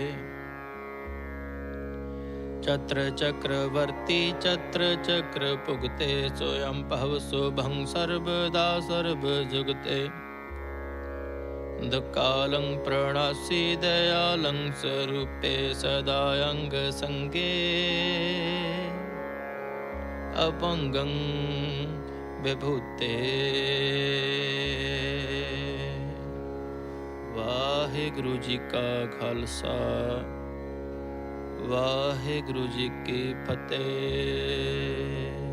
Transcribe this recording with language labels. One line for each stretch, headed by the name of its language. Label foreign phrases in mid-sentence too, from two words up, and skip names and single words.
Braj: चत्र चक्रवर्ती चत्र चक्र पुगते, सोयं पहव शुभं सर्वदा सर्व जुगते, कालं प्रणासी दयालं स्वरूपे, सदा अंग संगे अपंगं विभूते।
Punjabi: ਵਾਹਿਗੁਰੂ ਜੀ ਕਾ ਖ਼ਾਲਸਾ, ਵਾਹਿਗੁਰੂ ਜੀ ਕੀ ਫ਼ਤਿਹ।